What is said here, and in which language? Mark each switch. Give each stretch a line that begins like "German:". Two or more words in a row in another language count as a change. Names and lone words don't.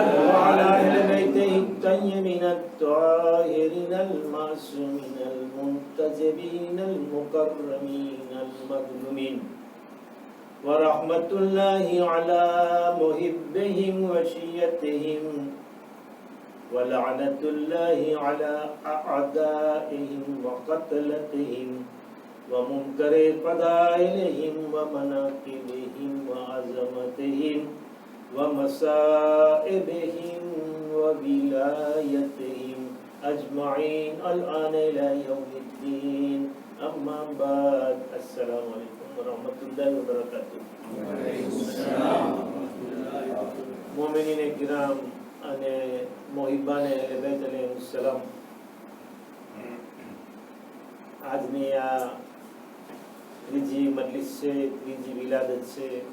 Arabic: وعلى أهل بيته الطيبين الطاهرين المعصومين المنتجبين المكرمين المظلومين ورحمة الله على محبهم وشيتهم ولعنة الله على أعدائهم وقتلتهم ومنكر فضائلهم ومناقبهم وعظمتهم ومصائبهم وولايتهم أجمعين الآن إلى يوم الدين أما بعد السلام عليكم ورحمة الله وبركاته.
Gujarati: મોમિનીન કિરામ અને મોહિબાને અહલે બેત અલૈહિસ્સલામ, આજની આ ત્રીજી મજલિસ છે, ત્રીજી વિલાદત છે.